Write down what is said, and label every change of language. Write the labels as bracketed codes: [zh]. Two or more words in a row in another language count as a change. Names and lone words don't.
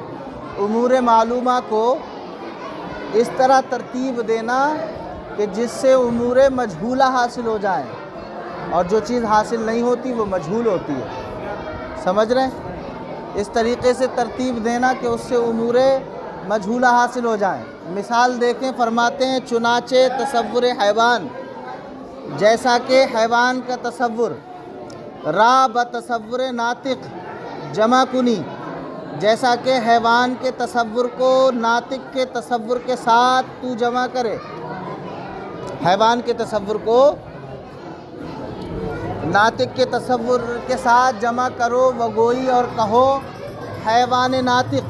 [ur] امور معلومہ کو اس طرح ترتیب دینا کہ جس سے امور مجہولہ حاصل ہو جائیں، اور جو چیز حاصل نہیں ہوتی وہ مجہول ہوتی ہے۔ سمجھ رہے ہیں؟ اس طریقے سے ترتیب دینا کہ اس سے امور مجہولہ حاصل ہو جائیں۔ مثال دیکھیں، فرماتے ہیں [fa] چنانچہ تصور حیوان [ur] جیسا کہ حیوان کا تصور، [fa] را بتصور ناطق جمع کنی [ur] جیسا کہ حیوان کے تصور کو ناطق کے تصور کے ساتھ تو جمع کرے۔ حیوان کے تصور کو ناطق کے تصور کے ساتھ جمع کرو وگوئی اور کہو حیوان ناطق۔